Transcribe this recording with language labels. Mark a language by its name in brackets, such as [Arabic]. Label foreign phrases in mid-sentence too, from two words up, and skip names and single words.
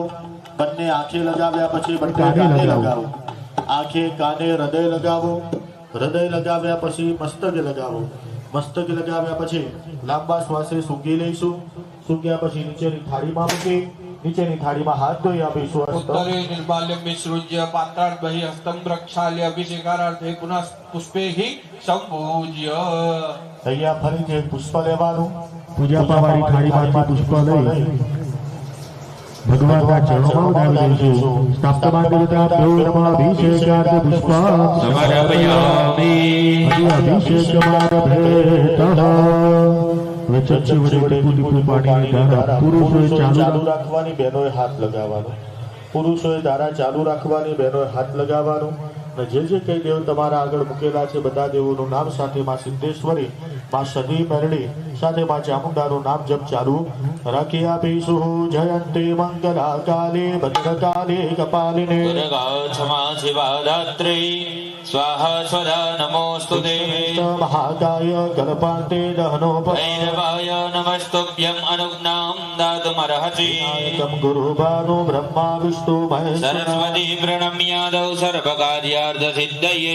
[Gujarati] બંને આંખે લગાવ્યા પછી બંને કાને લગાવો. આંખે કાને હૃદય લગાવો. હૃદય લગાવ્યા પછી મસ્તકે લગાવો. મસ્તકે લગાવ્યા પછી લાંબા શ્વાસે સૂંઘી લઈશું. સૂંઘ્યા પછી નીચેની થાળીમાં મૂકી નીચેની થાળીમાં હાથ ધોઈ આપીશું. [Sanskrit] उत्तरे निर्माल्यं विसृज्य पात्रात् बहिः हस्तं प्रक्षाल्य अभिषेकार्थે पुनः पुष्पैः संपूज्य. [Gujarati] અહીંયા ફરીથી એક પુષ્પ લેવાનું. પૂજા પાવાળી થાળીમાંથી પુષ્પ લઈ ભગવાનના ચરણોમાં ઉડાવી દઈશું. [Sanskrit] સ્થાપ્તમાનદેવતાભ્યો નમઃ. અભિષેકાર્થે પુષ્પ સમર્પયામિ. અભિષેકમારભેતઃ. [Gujarati] હવે ચમચી વડે ટીપું ટીપું પાણીની ધારા પુરુષોએ ચાલુ રાખવાની, બહેનોએ હાથ લગાવવાનો. પુરુષોએ ધારા ચાલુ રાખવાની, બહેનોએ હાથ લગાવવાનું. અને જે જે કઈ દેવ તમારા આગળ મૂકેલા છે બધા દેવોનું નામ સાથે માં સિદ્ધેશ્વરી, માં સદી મેરડી સાથે માં ચામુંડાનું નામ જપ ચાલુ રાખી આપીશું. [Sanskrit] જયંતે મંગલા કાલે ભદ્રકાલે કપાલિને दुर्गा क्षमा शिवा धात्री स्वाहा स्वधा नमोस्तुते महाकाय कल्पान्ते भैरवाय नमस्तुभ्यम् अनुज्ञां दातुमर्हसि दहनोपम गुरुभानु ब्रह्मा विष्णु महेश सरस्वती प्रणम्यादौ सर्वकार्यार्थसिद्धये